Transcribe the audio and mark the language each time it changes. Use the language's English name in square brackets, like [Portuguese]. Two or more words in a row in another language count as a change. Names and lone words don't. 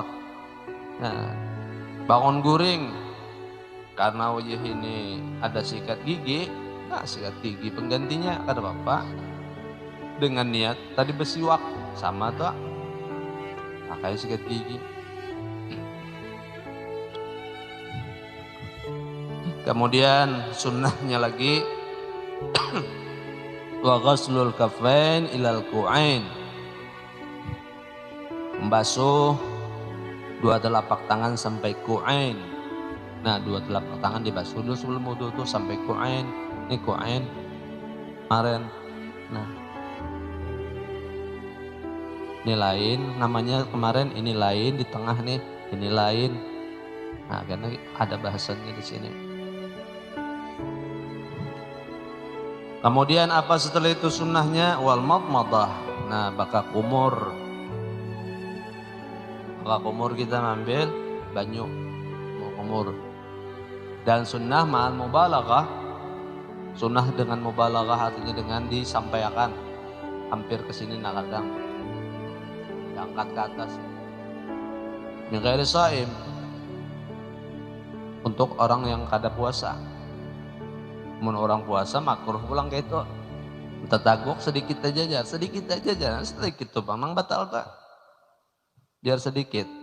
[Banjar] Nah, bangun guring, karena wajah ini ada sikat gigi, nah sikat gigi penggantinya ada apa? Dengan niat tadi bersiwak sama tuh, pakai sikat gigi. Kemudian sunnahnya lagi [Arabic] وغسل الكفين إلى الكوعين, [Banjar] membasuh dua telapak tangan sampai ku'ain. Nah dua telapak tangan dibasuh dulu sebelum wudu tuh sampai ku'ain. Ini ku'ain kemarin. Nah ini lain namanya kemarin, ini lain, di tengah nih ini lain. Nah karena ada bahasannya di sini. Kemudian apa setelah itu sunnahnya? [Arabic] والمضمضة. [Banjar] Nah baka kumur. Baka kumur kita ambil banyu mau kumur. Dan sunnah [Arabic] مع المبالغة. [Banjar] Sunnah dengan mubalaghah artinya dengan disampaikan hampir ke sini nakadang. Diangkat ke atas. [Arabic] من غير صائم. [Banjar] Untuk orang yang kada puasa. Mun orang puasa makruh pulang kayak itu. Tetaguk sedikit aja, jangan sedikit tuh bang, batal tak? Biar sedikit.